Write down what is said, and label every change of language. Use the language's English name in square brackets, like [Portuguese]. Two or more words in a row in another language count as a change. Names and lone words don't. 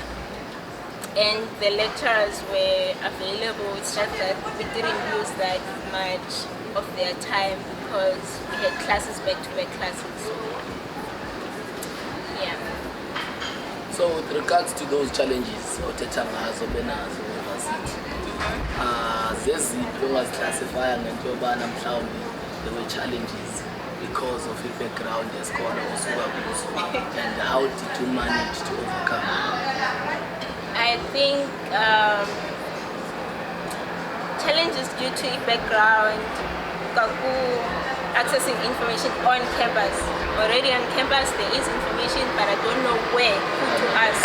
[English] And the lecturers were available. It's just that we didn't use that much of their time because we had classes, back-to-back classes. So, yeah. So with regards to those challenges, [Xhosa] othetha ngazo benazo university, zeziphi ongaziclassifya ngento yobana mhlawumbi [English] there were challenges because of your background [Xhosa] yesikolo osuka kuso, [English] and how did you manage to overcome? I think challenges due to background, accessing information on campus. Already on campus there is information, but I don't know where, who to ask.